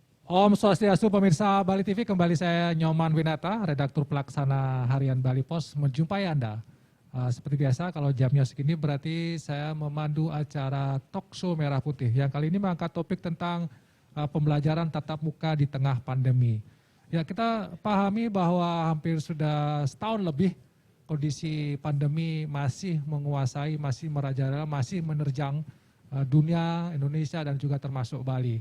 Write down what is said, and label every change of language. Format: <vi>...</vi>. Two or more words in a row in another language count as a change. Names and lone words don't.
<sa>Om Swastiastu</sa> <id>pemirsa Bali TV, kembali saya Nyoman Winata, redaktur pelaksana harian Bali Pos menjumpai Anda. Seperti biasa kalau jamnya segini berarti saya memandu acara Talk Show Merah Putih yang kali ini mengangkat topik tentang pembelajaran tatap muka di tengah pandemi. Ya, kita pahami bahwa hampir sudah setahun lebih kondisi pandemi masih menguasai, masih merajalela, masih menerjang dunia, Indonesia dan juga termasuk Bali.</id>